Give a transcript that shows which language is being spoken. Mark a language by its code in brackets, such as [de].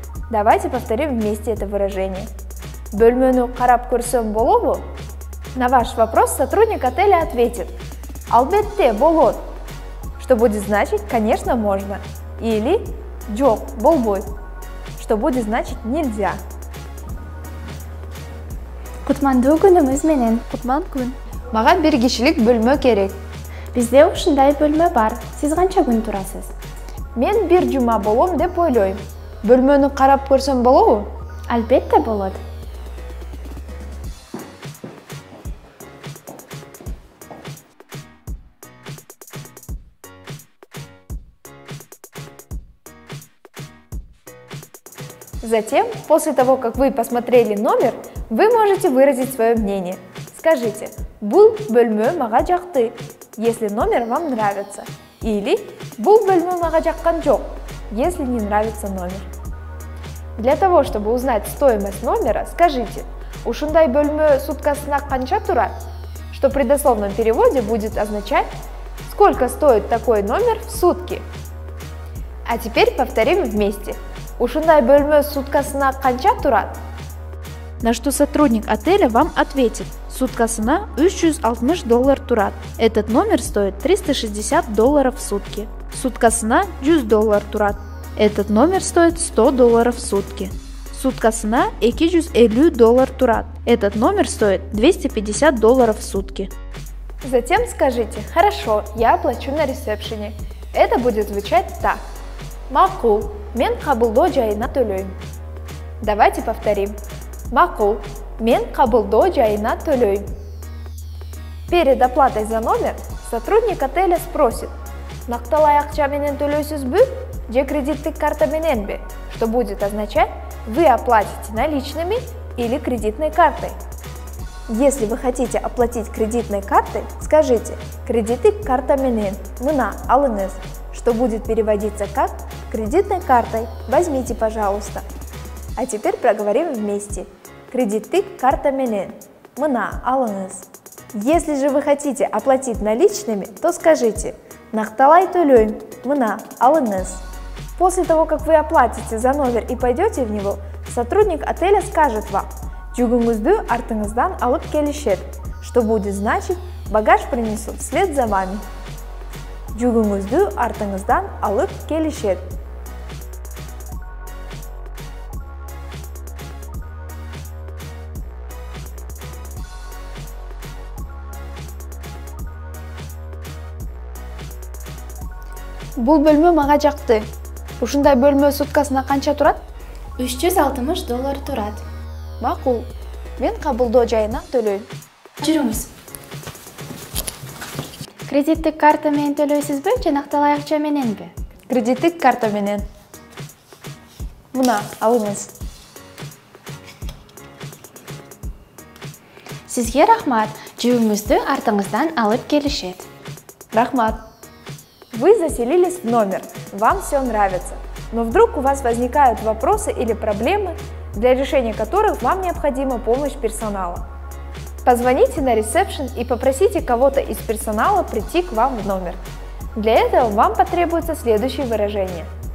[ru] Давайте повторим вместе это выражение. [ky] «Бөлмөнү карап көрсөм болобу?». [ru] На ваш вопрос сотрудник отеля ответит [ky] «Албетте болот», [ru] что будет значить «Конечно, можно». Или [ky] «Жок, болбойт», [ru] что будет значить «Нельзя». [ky] Кутмандуу күнүңүз менен. Кутман күн. Мага бир кишилик бөлмө керек. Бизде ушундай бөлмө бар. Сиз канча күн турасыз? Мен бир жума болом деп ойлойм. Бөлмөнү карап көрсөм болобу? Албетте болот. [ru] Затем, после того, как вы посмотрели номер, вы можете выразить свое мнение. Скажите [ky] «Бул бөлмө мага жакты», [ru] если номер вам нравится. Или [ky] «Бул бөлмө мага жаккан жок», [ru] если не нравится номер. Для того, чтобы узнать стоимость номера, скажите [ky] «Ушундай бөлмө суткасына канча турат», [ru] что при дословном переводе будет означать «Сколько стоит такой номер в сутки?». А теперь повторим вместе. [ky] «Ушундай бөлмө суткасына канча турат?». [ru] На что сотрудник отеля вам ответит [ky] «Суткасына $360 турат». [ru] Этот номер стоит $360 в сутки. [ky] Суткасына $100 турат. [ru] Этот номер стоит $100 в сутки. [ky] Суткасына $250 турат. [ru] Этот номер стоит $250 в сутки. Затем скажите «Хорошо, я оплачу на ресепшене». Это будет звучать так. [ky] «Макул, мен кабылдоо жайына төлөйм». [ru] Давайте повторим. [ky] «Макул, мен кабылдоо жайына төлөйм». [ru] Перед оплатой за номер сотрудник отеля спросит [ky] «Накталай акча менен төлөйсүзбү же кредиттик карта мененби?», [ru] что будет означать «Вы оплатите наличными или кредитной картой». Если вы хотите оплатить кредитной картой, скажите [ky] «Кредиттик карта менен мына алыңыз», [ru] что будет переводиться как «Кредитной картой возьмите, пожалуйста». А теперь проговорим вместе. [ky] Кредиттик карта менен мына алыңыз. [ru] Если же вы хотите оплатить наличными, то скажите [ky] «Накталай төлөйм мына алыңыз». [ru] После того, как вы оплатите за номер и пойдете в него, сотрудник отеля скажет вам [ky] «Жүгүңүздү артыңыздан алып келишет», [ru] что будет значить «Багаж принесут вслед за вами». [ky] Жүгүңүздү артыңыздан алып келишет. Бул бөлмө мага жакты. Ушундай бөлмө суткасына канча турат? $360 турат. Макул. Мен кабылдоо жайынан төлөйм. Жүрүңүз. Кредиттик карта менен төлөйсүзбү, же накталай акча мененби? Кредиттик карта менен. Мына, алыңыз. Сизге рахмат. Жүйүңүздү артыңыздан алып келишет. Рахмат. [ru] Вы заселились в номер. Вам все нравится. Но вдруг у вас возникают вопросы или проблемы, для решения которых вам необходима помощь персонала. Позвоните на ресепшн и попросите кого-то из персонала прийти к вам в номер. Для этого вам потребуется следующее выражение.